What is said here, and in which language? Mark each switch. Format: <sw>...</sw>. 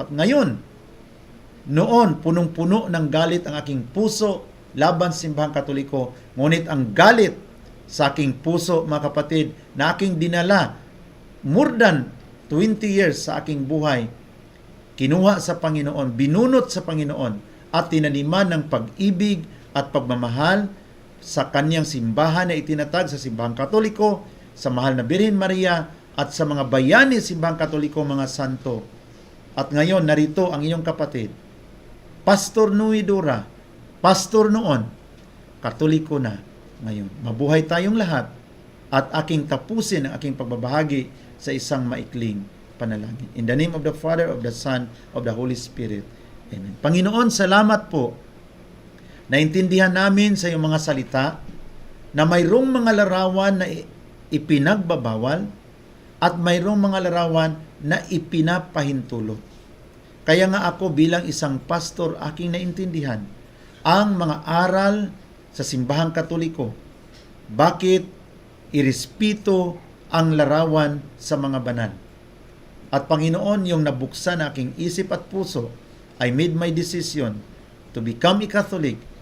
<tl>At ngayon, noon punong-puno ng galit ang aking puso laban sa simbahang Katoliko, ngunit ang galit sa aking puso mga kapatid na aking dinala</tl> <en>more than 20 years</en> <tl>sa aking buhay, kinuha sa Panginoon, binunot sa Panginoon at tinaniman ng pag-ibig at pagmamahal sa kanyang simbahan na itinatag sa simbahang Katoliko, sa mahal na Birhen Maria at sa mga bayani simbahang Katoliko, mga santo. At ngayon narito ang iyong kapatid, Pastor Nui Dura, pastor noon, Katoliko na ngayon. Mabuhay tayong lahat at aking tapusin ang aking pagbabahagi sa isang maikling panalangin.</tl> <en>In the name of the Father, of the Son, of the Holy Spirit.</en> <tl>Amen. Panginoon, salamat po. Naintindihan namin sa iyong mga salita na mayroong mga larawan na ipinagbabawal at mayroong mga larawan na ipinapahintulot. Kaya nga ako bilang isang pastor, aking naintindihan ang mga aral sa simbahang Katoliko. Bakit irespeto ang larawan sa mga banal? At Panginoon, yung nabuksan na aking isip at puso</tl> <en>I made my decision to become a Catholic.</en>